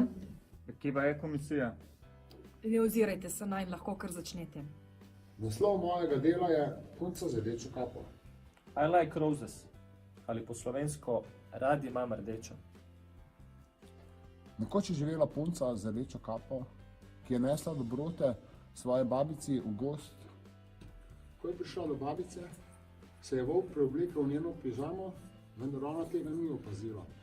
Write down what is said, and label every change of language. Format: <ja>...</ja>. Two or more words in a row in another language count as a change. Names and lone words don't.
<sl>Kje pa je komisija? Ne ozirajte se naj, lahko kar začnete. Naslov mojega dela je Punca z rdečo kapo.</sl> <en>I like roses.</en> <sl>Ali po slovensko, rad imam rdečo. Nekoč je živela punca z rdečo kapo, ki je nesla dobrote svoje babici v gozd. Ko je prišla do babice, se je volk preoblekel v njeno pižamo, vendar ona tega ni opazila.</sl>